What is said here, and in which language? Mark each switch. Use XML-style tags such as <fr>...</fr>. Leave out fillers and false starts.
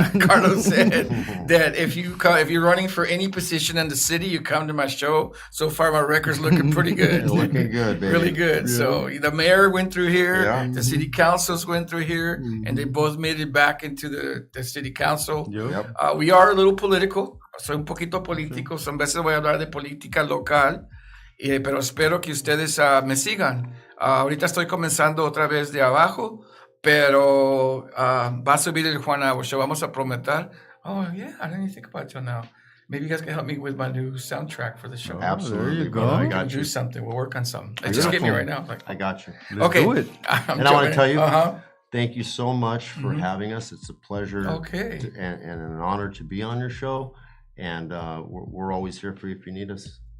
<en>Carlos said that if you're running for any position in the city, you come to my show. So far, my record's looking pretty good. Looking good, baby. Really good. Yeah. So the mayor went through here, the Mm-hmm. city councils went through here, and they both made it back into the city council. Yep. We are a little political.</en> <es>Soy un poquito político.</es> <en>Some</en> <es>veces voy a hablar de política local, pero espero que ustedes me sigan. Ahorita estoy comenzando otra vez de abajo, pero va a subir el Juan Hour Show. Vamos a prometer.</es> <en>Oh, yeah, I didn't even think about it till now. Maybe you guys can help me with my new soundtrack for the show. Absolutely. There you go. I got Do you. something. We'll work on something. Just give me right now. Like, I got you. okay. do it. And I want to tell you, Uh-huh. thank you so much for having us. It's a pleasure Okay. and an honor to be on your show. And we're always here for you if you need us.</en>